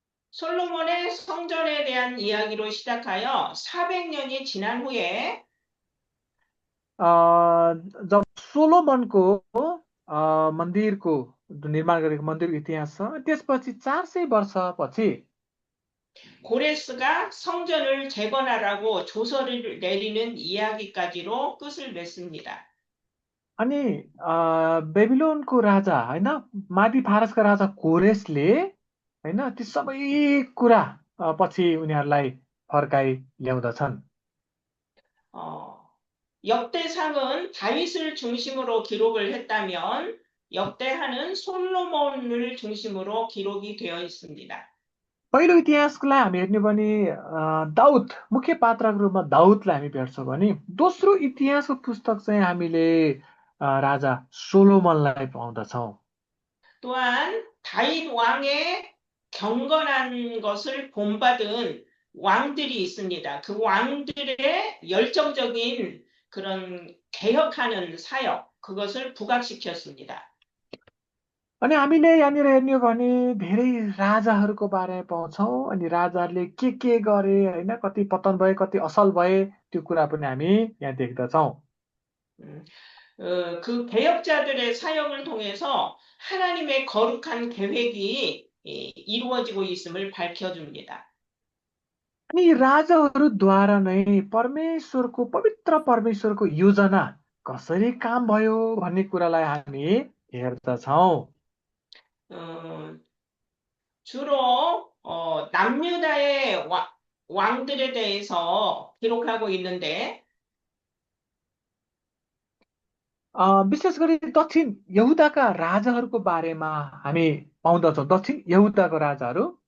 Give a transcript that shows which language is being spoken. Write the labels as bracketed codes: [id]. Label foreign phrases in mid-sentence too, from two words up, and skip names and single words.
[ko] 솔로몬의 성전에 대한 이야기로 시작하여 400년이 지난 후에 [ne] जब सोलोमनको मन्दिरको निर्माण गरेको मन्दिरको इतिहास छ त्यसपछि 400 वर्षपछि [ko] 고레스가 성전을 재건하라고 조서를 내리는 이야기까지로 끝을 맺습니다. [ne] अनि बेबिलोनको राजा होइन मादी फारसका राजा कोरेसले होइन ती सबै कुरा पछि उनीहरूलाई फर्काइ ल्याउँदछन् [ko] 어, 역대상은 다윗을 중심으로 기록을 했다면 역대하는 솔로몬을 중심으로 기록이 되어 있습니다. [ne] पहिलो इतिहासलाई हामी हेर्ने भने दाउद मुख्य पात्रको रूपमा दाउदलाई हामी भेट्छौँ भने दोस्रो इतिहासको पुस्तक चाहिँ हामीले राजा सोलोमनलाई पाउँदछौँ [ko] 또한 다윗 왕의 경건한 것을 본받은 왕들이 있습니다. 그 왕들의 열정적인 그런 개혁하는 사역, 그것을 부각시켰습니다. [ne] अनि हामीले यहाँनिर हेर्ने हो भने धेरै राजाहरूको बारेमा पाउँछौँ अनि राजाहरूले के गरे होइन कति पतन भए कति असल भए त्यो कुरा पनि हामी यहाँ देख्दछौँ [ko] 음, 그 개혁자들의 사역을 통해서 하나님의 거룩한 계획이 이루어지고 있음을 밝혀줍니다. [ne] अनि यी राजाहरूद्वारा नै परमेश्वरको पवित्र परमेश्वरको योजना कसरी काम भयो भन्ने कुरालाई हामी हेर्दछौँ [ko] 어, 주로 남유다의 왕들에 대해서 기록하고 있는데 [ne] विशेष गरी दक्षिण यहुदाका राजाहरूको बारेमा हामी पाउँदछौँ दक्षिण यहुदाको राजाहरू